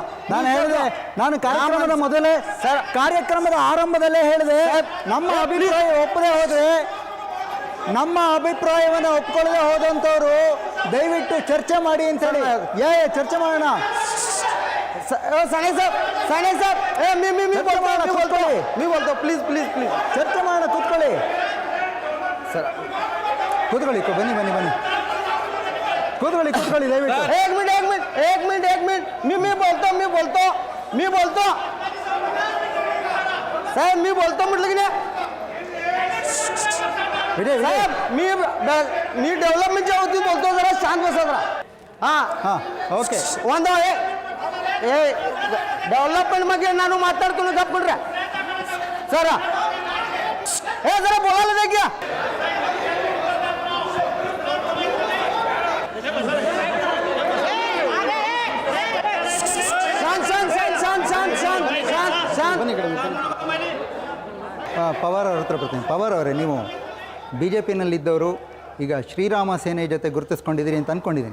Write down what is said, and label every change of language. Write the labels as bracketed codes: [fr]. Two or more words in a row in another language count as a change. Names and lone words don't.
[kn] ನಾನು ಹೇಳಿದೆ, ನಾನು ಕಾರ್ಯಕ್ರಮದ ಮೊದಲೇ ಕಾರ್ಯಕ್ರಮದ ಆರಂಭದಲ್ಲೇ ಹೇಳಿದೆ, ನಮ್ಮ ಅಭಿಪ್ರಾಯ ಒಪ್ಪದೆ ಹೋದ್ರೆ ನಮ್ಮ ಅಭಿಪ್ರಾಯವನ್ನು ಒಪ್ಕೊಳ್ಳದೆ ಹೋದಂಥವ್ರು ದಯವಿಟ್ಟು ಚರ್ಚೆ ಮಾಡಿ ಅಂತ ಹೇಳಿ. ಚರ್ಚೆ ಮಾಡೋಣ. ಪ್ಲೀಸ್ ಚರ್ಚೆ ಮಾಡೋಣ. ಕೂತ್ಕೊಳ್ಳಿ ಸರ್, ಕೂತ್ಕೊಳ್ಳಿ. ಬನ್ನಿ ಕೂತ್ಕೊಳ್ಳಿ ದಯವಿಟ್ಟು. [mr] एक मिनट मी बोलतो साहेब मी बोलतो म्हटलं की नाही साहेब मी डेव्हलपमेंटच्या वतीत बोलतो. जरा शांत बसा जरा. हां ओके. [kn] ಒಂದು ಡೆವಲಪ್ಮೆಂಟ್ ಬಗ್ಗೆ ನಾನು ಮಾತಾಡ್ತೀನಿ ಗಪ್ ಬಿಡ್ರೆ ಸರ. [mr] ಜರ बोलायला द्या की. [kn] ಪವಾರ್ ಅವ್ರ ಹತ್ರ ಬರ್ತೀನಿ. ಪವಾರ್ ಅವರೇ, ನೀವು BJP-ನಲ್ಲಿದ್ದವರು ಈಗ ಶ್ರೀರಾಮ ಸೇನೆ ಜೊತೆ ಗುರುತಿಸ್ಕೊಂಡಿದ್ದೀರಿ ಅಂತ ಅಂದ್ಕೊಂಡಿದ್ದೀನಿ.